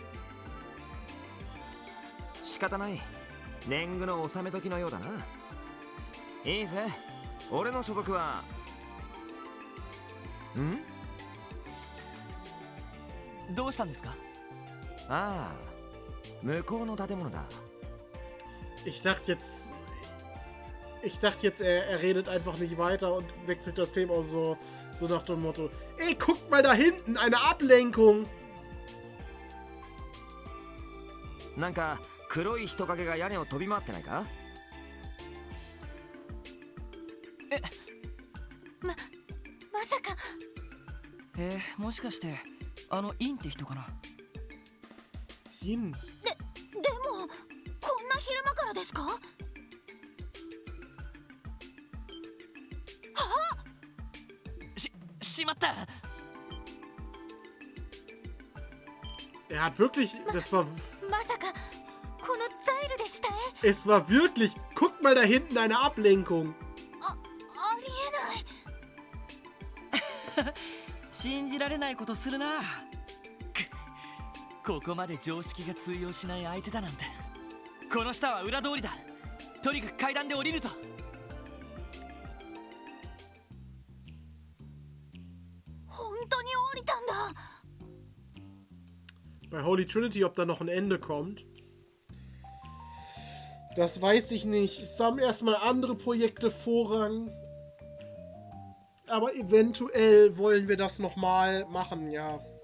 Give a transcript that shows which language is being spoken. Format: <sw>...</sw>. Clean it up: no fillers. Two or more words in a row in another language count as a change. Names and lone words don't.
<ja>仕方ない、年貢の納め時のようだな。いいぜ、俺の所属は。どうしたんですか？ああ、向こうの建物だ。</ja> <de>Ich dachte jetzt, er redet einfach nicht weiter und wechselt das Thema so nach dem Motto: Ey, guckt mal da hinten, eine Ablenkung!</de> <ja>なんか黒い人影が屋根を飛び回ってないか？まさか。もしかしてあのインって人かな。イン。でもこんな昼間からですか？しまった。</ja> <de>Er hat wirklich, das war.</de> <ja>まさかこのザイルでしたね。</ja> <de>Es war wirklich. Guckt mal da hinten, eine Ablenkung.</de> <ja>ありえない。信じられないことするな。ここまで常識が通用しない相手だなんて。この下は裏通りだ。とにかく階段で降りるぞ。本当に降りたんだ。</ja> <de>Bei Holy Trinity, ob da noch ein Ende kommt. Das weiß ich nicht. Es haben erstmal andere Projekte Vorrang. Aber eventuell wollen wir das nochmal machen, ja.</de>